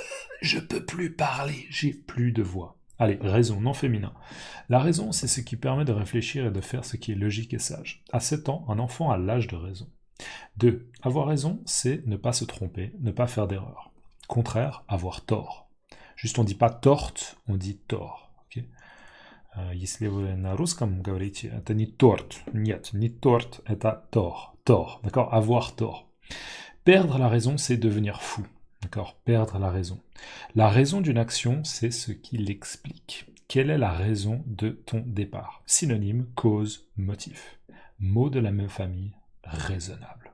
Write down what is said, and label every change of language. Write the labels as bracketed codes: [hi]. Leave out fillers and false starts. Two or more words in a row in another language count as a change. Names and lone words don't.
[fr] je peux plus parler, j'ai plus de voix. Allez, raison, non féminin. La raison, c'est ce qui permet de réfléchir et de faire ce qui est logique et sage. À 7 ans, un enfant a l'âge de raison. 2. Avoir raison, c'est ne pas se tromper, ne pas faire d'erreur. Contraire, avoir tort. Juste, on dit pas torte, on dit tort. Okay? [ru] Если вы на русском говорите, это не торт. Нет, не торт, это [fr] tort. Tort, d'accord? Avoir tort. Perdre la raison, c'est devenir fou. D'accord? Perdre la raison. La raison d'une action, c'est ce qui l'explique. Quelle est la raison de ton départ? Synonyme, cause, motif. Mots de la même famille, raisonnable.